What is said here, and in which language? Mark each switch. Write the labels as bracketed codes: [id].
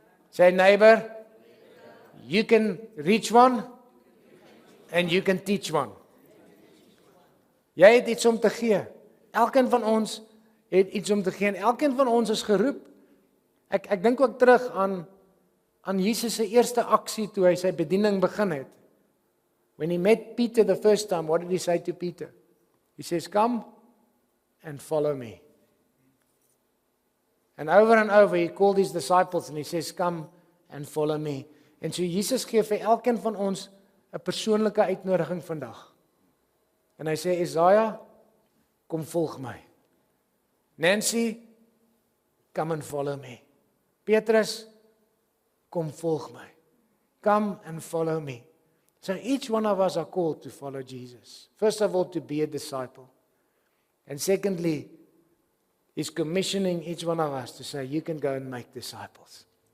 [en] Say neighbor, you can reach one and you can teach one. [af] Jy het iets om te gee. Elkeen van ons het iets om te gee en elkeen van ons is geroep. Ek dink ook terug aan Jesus se eerste aksie toe hy sy bediening begin het. [en] When he met Peter the first time, what did he say to Peter? He says, come and follow me. And over he called his disciples and he says, come and follow me. [af] En so Jesus gee vir elkeen van ons 'n persoonlike uitnodiging vandag. En hy sê, Isaiah, kom volg my. [en] Nancy, come and follow me. Petrus, [af] kom volg my. [en] Come and follow me. So each one of us are called to follow Jesus. First of all, to be a disciple. And secondly, He's commissioning each one of us to say, you can go and make disciples.